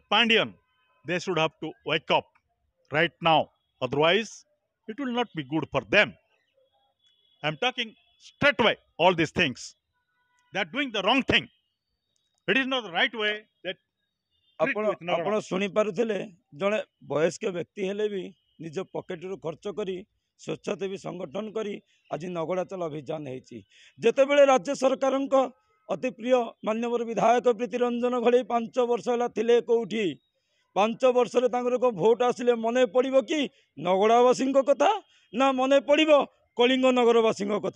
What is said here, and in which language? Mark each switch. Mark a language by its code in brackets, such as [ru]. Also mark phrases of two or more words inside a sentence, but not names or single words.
[en] Pandian, they should have to wake up right now. Otherwise, it will not be good for them. I'm talking straight away all these things. they are doing the wrong thing. It is not the right way that treat ଆପଣ with Nagada. [or] ଆପଣ ଶୁଣିପାରୁଥିଲେ ଜଣେ ବୟସ୍କ ବ୍ୟକ୍ତି ହେଲେ ବି ନିଜ ପକେଟରୁ ଖର୍ଚ୍ଚ କରି ସ୍ୱଚ୍ଛାସେବୀ ସଂଗଠନ କରି ଆଜି ନଗଡ଼ା ଚାଲ ଅଭିଯାନ ହେଇଛି। ଯେତେବେଳେ ରାଜ୍ୟ ସରକାରଙ୍କ ଅତି ପ୍ରିୟ ମାନ୍ୟବର ବିଧାୟକ ପ୍ରୀତି ରଞ୍ଜନ ଘଡ଼େଇ 5 ବର୍ଷ ହେଲା ଥିଲେ କେଉଁଠି, 5 ବର୍ଷରେ ତାଙ୍କର ଏକ ଭୋଟ ଆସିଲେ ମନେ ପଡ଼ିବ କି ନଗଡ଼ାବାସୀଙ୍କ କଥା, ନା ମନେ ପଡ଼ିବ କଳିଙ୍ଗ ନଗରବାସୀଙ୍କ କଥା?